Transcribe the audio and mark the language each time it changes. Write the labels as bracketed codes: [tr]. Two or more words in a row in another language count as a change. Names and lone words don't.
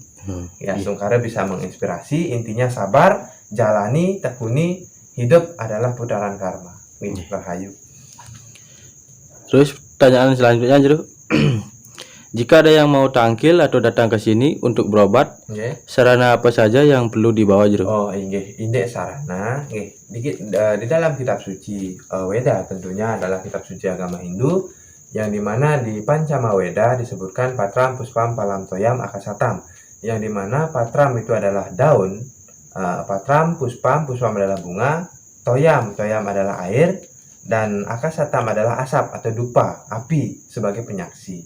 [id] Astungkare bisa menginspirasi, intinya sabar, jalani, tekuni, hidup adalah putaran karma. Rahayu. Terus pertanyaan selanjutnya, Jero. Jika ada yang mau tangkil atau datang ke sini untuk berobat, Nggih. sarana apa saja yang perlu dibawa jero? [ban] Oh, inggih, indek sarana, nggih. [id] Di dalam kitab suci Weda tentunya adalah kitab suci agama Hindu yang dimana di Pancama Weda disebutkan [sa] Patram, Puspam, Palam, Toyam, Akasatam, [id] yang dimana Patram itu adalah daun, [sa] Patram, Puspam [id] adalah bunga, Toyam adalah air, dan Akasatam adalah asap atau dupa, api sebagai penyaksi.